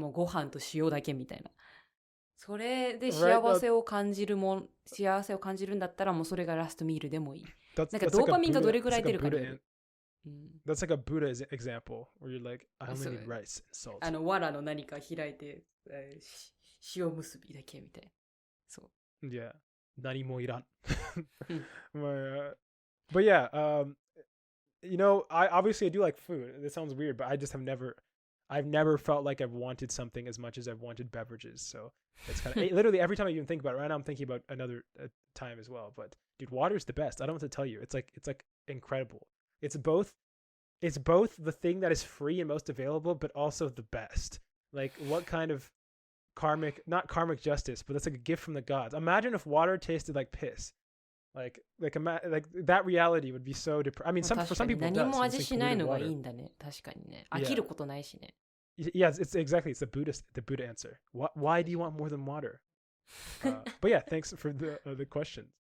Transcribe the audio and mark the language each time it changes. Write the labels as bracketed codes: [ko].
[ja] もうご飯と塩だけみたいな。それで幸せを感じるんだったらもうそれがラストミールでもいい。なんかドーパミンがどれくらい出るかによる。 [en] That's like a Buddha example where you're like, I only need rice and salt. [ja] 藁の何か開いて、塩結びだけみたいな。そう。 [en] Yeah. [ja] 何もいらん。 [en] But yeah, you know, I do like food. It sounds weird, but I just I've never felt like I've wanted something as much as I've wanted beverages. So it's kind of literally every time I even think about it, right now I'm thinking about another time as well. But dude, water's the best. I don't know what to tell you. It's like incredible. It's both the thing that is free and most available, but also the best. Like what kind of not karmic justice, but that's like a gift from the gods. Imagine if water tasted like piss. Like that reality would be so depressing. I mean, for some people it does. [ja] 何も味しないのがいいんだね。確かにね。飽きることないしね。 [en] Yeah, it's the Buddha answer. Why do you want more than water? But yeah, thanks for the questions.